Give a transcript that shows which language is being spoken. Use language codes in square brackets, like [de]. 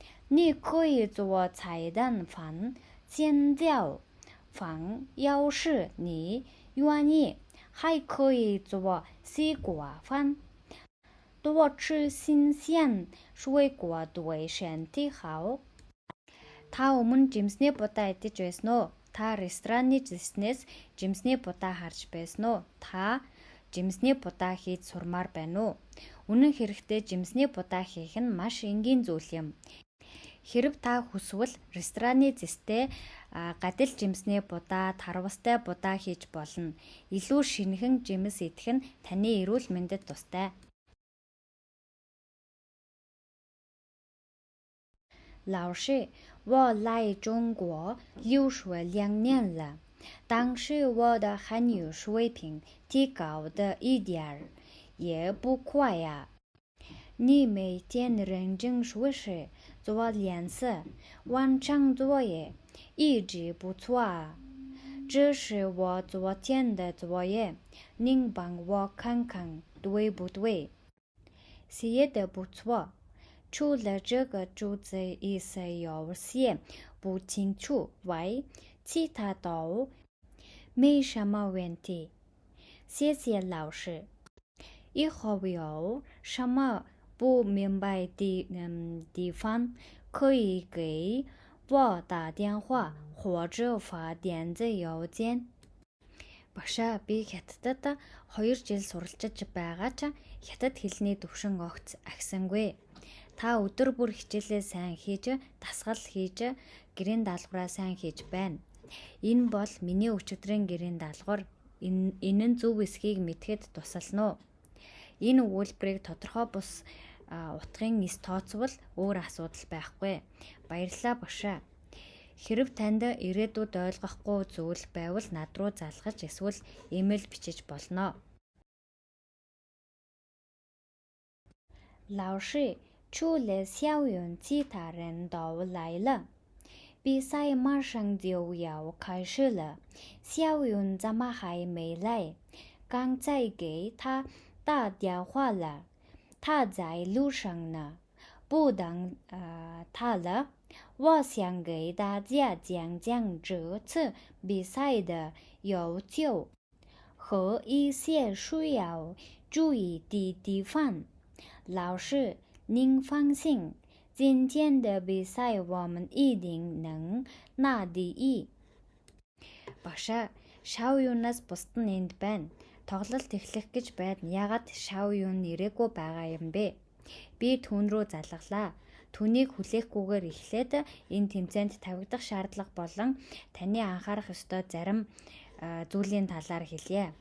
[zh] 你可以做菜蛋饭、鲜椒饭，要是你愿意，还可以做西瓜饭。多吃新鲜水果对身体好. [mn] Та өмнө жимсний будаа идэж байсан уу? Та рестораны жимснээс жимсний будаа харж байсан уу? Та жимсний будаа хийж сурмаар байна уу? Үнэн хэрэгтээ жимсний будаа хийх нь маш энгийн зүйл юм. Хэрв та хүсвэл рестораны зэстэй гадил жимсний будаа, тарвастай будаа хийж болно. Илүү шинэхэн жимс идэх нь таны эрүүл мэндэд тустай. [zh] 老师，我来中国留学2年了，但是我的汉语水平提高的一点儿也不快呀。你每天认真学习，做练习，完成作业，一直不错啊。这是我昨天的作业，您帮我看看对不对？写的不错，除了这个句子意思有些不清楚外，其他都没什么问题。谢谢老师。以后有什么不明白的地方，可以给我打电话或者发电子邮件。 [mn] Багшаа би хятадд 2 жил суралцж байгаа ч хятад хэлний төвшин огц агсангүй. Та өдөр бүр хичээлээ сайн хийж, дасгал хийж, гэрийн даалгавраа сайн хийж байна. Энэ бол миний өчигдрийн гэрийн даалгавар. Энэ нь зөв эсхийг мэдхэд тусална уу? Энэ өгүүлбэрийг тодорхой бус утгын эс тооцвол өөр асуудал байхгүй. Баярлалаа багшаа. Хэрв танд ирээдүйд ойлгохгүй зүйл байвал над руу залгаж эсвэл имэйл бичиж болно. [zh] 老师，除了校园，其他人都来了。比赛马上就要开始了，小云怎么还没来？刚才给他打电话了，他在路上呢，不等他了。我想给大家讲讲这次比赛的要求和一些需要注意的地方。老师，您放心，今天的比赛我们一定能拿第一。 [mn] Багшаа, шав юунаас бусд нь энд байна. Тоглолт эхлэх гэж байна. Яагаад шав юун ирээгүй байгаа юм бэ? Би түүн рүү залглаа. Түүнийг хүлээхгүйгээр эхлээд энэ тэмцээнд тавигдах шаардлага болон таны анхаарах ёстой зарим зүйлийн талаар хэлье.